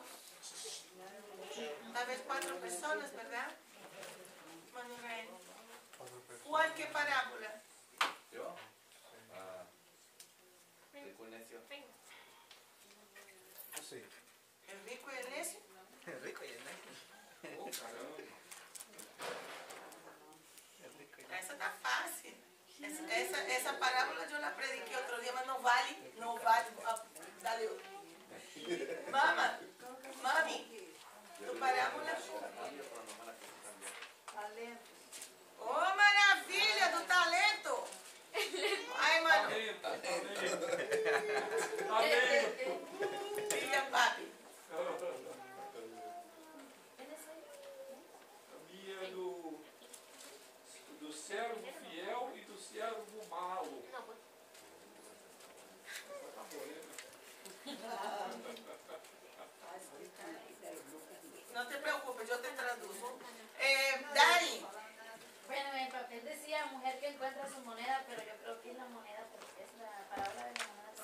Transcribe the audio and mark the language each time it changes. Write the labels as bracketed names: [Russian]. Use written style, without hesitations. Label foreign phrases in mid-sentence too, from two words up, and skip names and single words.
[Spanish] Tal vez 4 personas, ¿verdad? Manuel. ¿Cuál qué parábola? Yo. Rico y necio. Sí. ¿El rico y el necio? El rico y el necio. [Portuguese] Essa tá fácil. Essa parábola eu la prediquei outro dia, mas não vale. [Spanish] Dale. Mami, tu parábola. [Portuguese] Oh, maravilha do talento! Ai, mano. Filha, papi. Do servo fiel e do servo malo. [Spanish] No te preocupes, yo te traduzco. Dari. Bueno, en el papel decía mujer que encuentra su moneda, pero yo creo que es la moneda, porque es la palabra de la moneda.